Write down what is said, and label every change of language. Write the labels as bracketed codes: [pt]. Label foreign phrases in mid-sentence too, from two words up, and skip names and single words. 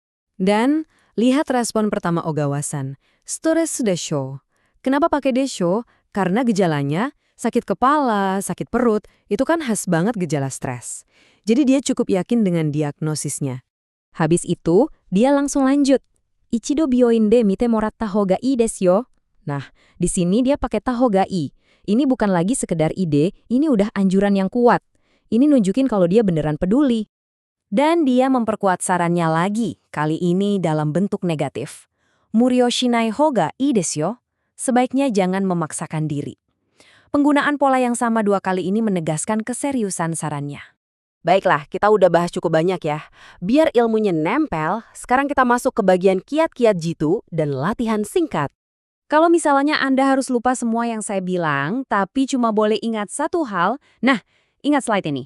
[id] Dan lihat respon pertama Ogawa-san. Stres desho. Kenapa pakai desho? Karena gejalanya sakit kepala, sakit perut, itu kan khas banget gejala stres. Jadi dia cukup yakin dengan diagnosisnya. Habis itu, dia langsung lanjut. [ja] 一度病院で見てもらったほうがいいですよ. [id] Nah, di sini dia pakai [ja] たほうがいい. [id] Ini bukan lagi sekedar ide, ini udah anjuran yang kuat. Ini nunjukin kalau dia beneran peduli. Dan dia memperkuat sarannya lagi, kali ini dalam bentuk negatif. [ja] 無理をしないほうがいいですよ. [id] Sebaiknya jangan memaksakan diri. Penggunaan pola yang sama 2 kali ini menegaskan keseriusan sarannya. Baiklah, kita udah bahas cukup banyak ya. Biar ilmunya nempel, sekarang kita masuk ke bagian kiat-kiat jitu dan latihan singkat. Kalau misalnya Anda harus lupa semua yang saya bilang, tapi cuma boleh ingat satu hal, nah, ingat slide ini.